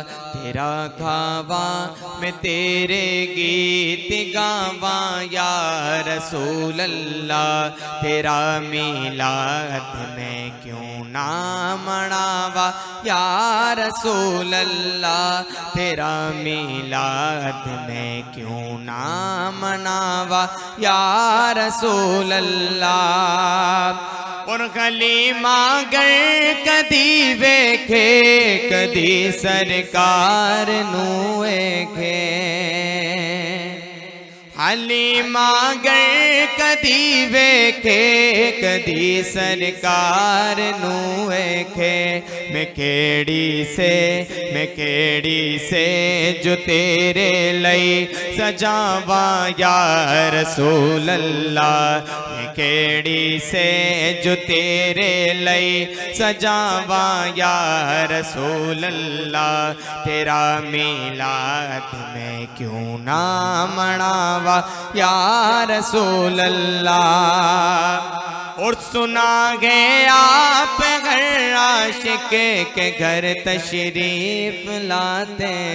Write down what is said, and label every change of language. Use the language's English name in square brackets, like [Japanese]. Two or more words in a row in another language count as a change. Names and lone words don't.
[Punjabi] تیرا گاواں میں تیرے گیت گاواں [Arabic] یا رسول اللہ, [Punjabi] تیرا میلاد میں کیوں نہ مناوا [Arabic] یا رسول اللہ, [Punjabi] تیرا میلاد میں کیوں نہ مناوا [Arabic] یا رسول اللہ. [Punjabi] اور حلیمہ گر کدی ویکھے کدی سرکار نو ویکھے, حلیمہ گر کدی ویکھے کدی سرکار نو ویکھے میں کیڑی سے جو تیرے لئی سجاواں [Arabic] یا رسول اللہ [Punjabi] میں کیڑی سے جو تیرے لئی سجاواں [Arabic] یا رسول اللہ [Punjabi] تیرا میلاد میں کیوں نہ مناوا [Arabic] یا رسول [Urdu] اللہ اور سنا گے آپ گھر عاشق کے گھر تشریف لاتے